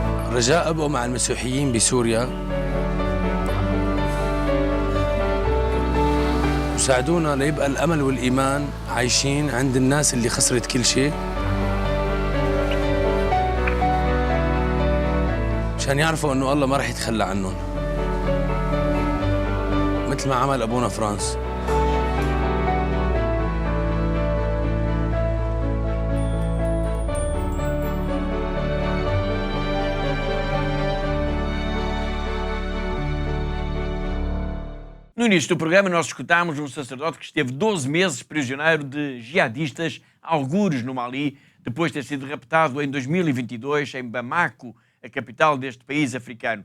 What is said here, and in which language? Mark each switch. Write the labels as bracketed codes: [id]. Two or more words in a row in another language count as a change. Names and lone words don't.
[ar] رجاء ابقوا مع المسيحيين بسوريا وساعدونا ليبقى الامل والايمان عايشين عند الناس اللي خسرت كل شيء، عشان يعرفوا انه الله ما راح يتخلى عنهم مثل ما عمل ابونا فرانس. [pt] No início do programa, nós escutámos um sacerdote que esteve 12 meses prisioneiro de jihadistas, algures no Mali, depois de ter sido raptado em 2022 em Bamako, a capital deste país africano.